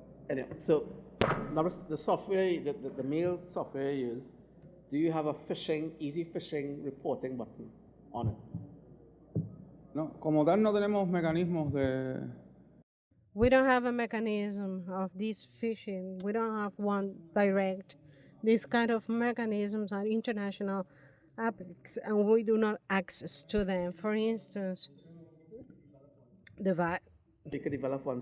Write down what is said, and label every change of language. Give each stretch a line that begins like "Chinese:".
English: Anyway, so now the software, the mail software you use, do you have a easy phishing reporting button on it?
Spanish: No, como tal no tenemos mecanismos de...
English: We don't have a mechanism of this phishing. We don't have one direct. These kind of mechanisms are international apps, and we do not access to them. For instance, You could develop one.